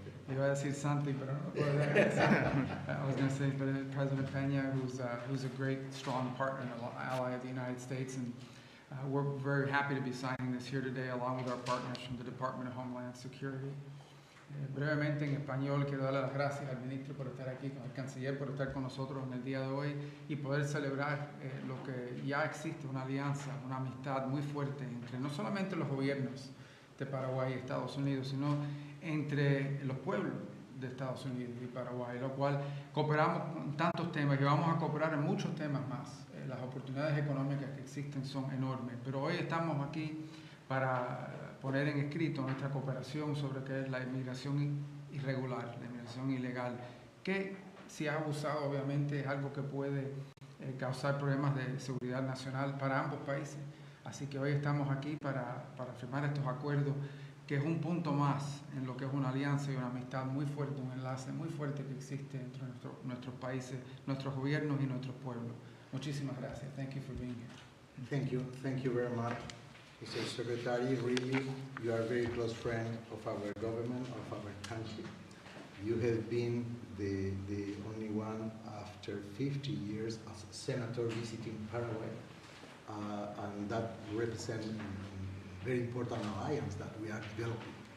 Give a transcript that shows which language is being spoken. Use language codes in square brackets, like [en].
[es] Iba a decir Santi, pero no puedo decir. [en] I was going to say President Peña, who's a great, strong partner and ally of the United States. And we're very happy to be signing this here today, along with our partners from the Department of Homeland Security. [es] Brevemente en español quiero darle las gracias al ministro por estar aquí, al canciller por estar con nosotros en el día de hoy y poder celebrar lo que ya existe, una alianza, una amistad muy fuerte entre no solamente los gobiernos de Paraguay y Estados Unidos, sino entre los pueblos de Estados Unidos y Paraguay, lo cual cooperamos en tantos temas y vamos a cooperar en muchos temas más. Las oportunidades económicas que existen son enormes, pero hoy estamos aquí para poner en escrito nuestra cooperación sobre qué es la inmigración irregular, la inmigración ilegal, que si es abusado obviamente es algo que puede causar problemas de seguridad nacional para ambos países. Así que hoy estamos aquí para firmar estos acuerdos, que es un punto más en lo que es una alianza y una amistad muy fuerte, un enlace muy fuerte que existe entre nuestros países, nuestros gobiernos y nuestros pueblos. Muchísimas gracias. [en] Thank you for being here. Thank you very much. Mr. Secretary, really, you are a very close friend of our government, of our country. You have been the only one after 50 years as a senator visiting Paraguay, and that represents a very important alliance that we are developing.